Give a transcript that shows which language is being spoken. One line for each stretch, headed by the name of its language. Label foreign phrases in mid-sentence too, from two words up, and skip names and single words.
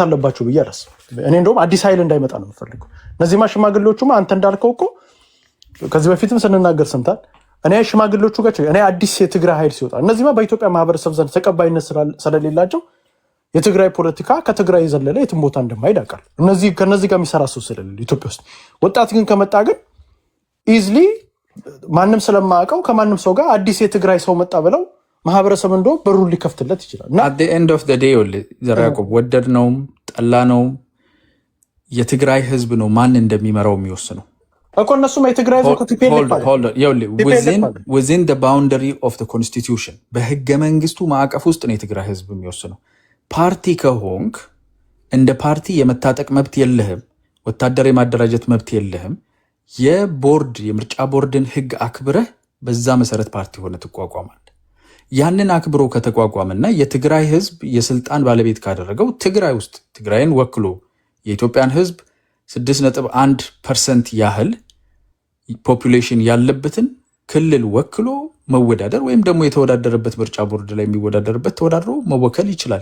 Amharic: አለባቸው ብዬ አላስብም። እኔ እንደውም አዲስ ኃይል እንዳይመጣ ነው የምፈልገው። እነዚህማ ሽማግሌዎቹማ አንተ እንዳልከው እኮ ከዚህ በፊትም ስንናገር ሰምታል። እኔ ሽማግሌዎቹ ጋር እኔ አዲስ የትግራይ ኃይል ሲወጣ እነዚህማ በኢትዮጵያ ማህበረሰብ ዘንድ ተቀባይነት ስለሌላቸው የትግራይ ፖለቲካ ከትግራይ የዘለለ የትም ቦታ እንደማይሄድ አውቃለሁ። ከነዚህ ጋር የሚሰራ ሰው ስለሌለ ኢትዮጵያ ውስጥ ወጣት ግን ከመጣ ግን ኢዝሊ ማንም ስለማያውቀው ከማንም ሰው ጋር አዲስ የትግራይ ሰው መጣ ብለው ማህበረሰብ እንደው በሩን ሊከፍትለት ይችላል። እና
English: at the end of the day
Amharic: ዘራ ያዕቆብ ወደድ ነውም ጠላ ነው የትግራይ ህዝብ ነው ማን እንደሚመራው የሚወስነው እኮ። እነሱም የትግራይ ህዝብ
English: within the boundary of the constitution
Amharic: በህገ መንግስቱ ማዕቀፍ ውስጥ ነው የትግራይ ህዝብ የሚወስነው። ፓርቲ ከሆንክ እንደ ፓርቲ የመታጠቅ መብት የለህም፣ ወታደር የማደራጀት መብት የለህም። የምርጫ ቦርድን ህግ አክብረህ በዛ መሰረት ፓርቲ ሆነ ትቋቋማል። ያንን አክብሮ ከተቋቋመና የትግራይ ህዝብ የስልጣን ባለቤት ካደረገው ትግራይ ውስጥ ትግራይን ወክሎ የኢትዮጵያን ህዝብ 6.1% ያህል ፖፑሌሽን ያለበትን ክልል ወክሎ መወዳደር ወይም ደግሞ የተወዳደረበት ምርጫ ቦርድ ላይ የሚወዳደርበት ተወዳድሮ መወከል ይችላል።